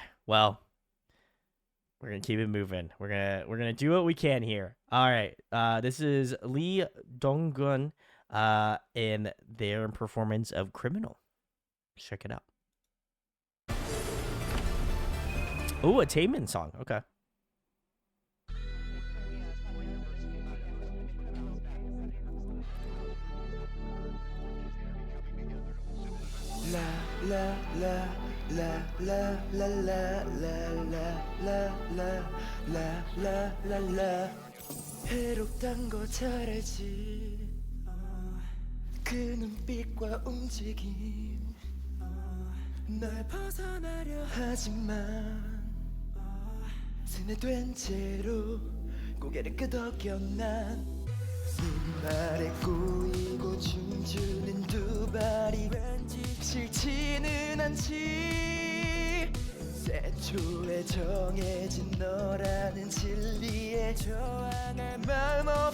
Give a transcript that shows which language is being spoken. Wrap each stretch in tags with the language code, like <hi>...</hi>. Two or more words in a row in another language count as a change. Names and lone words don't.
<en>Well, we're gonna keep it moving. We're gonna do what we can here. All right. This is Lee Donggun in their performance of Criminal. Check it out. Oh, a Taemin song. Okay. La la la la la la la la la la la la la la</en> <ko>해롭단 거 잘 알지 그 눈빛과 움직임 널 벗어나려 하지만 세뇌된 채로 고개를 끄덕여 난 눈말에 꼬이고 춤추는 두 발이 왠지 싫지는 않지 애초에 정해진 너라는 진리에 저항할 마음</ko>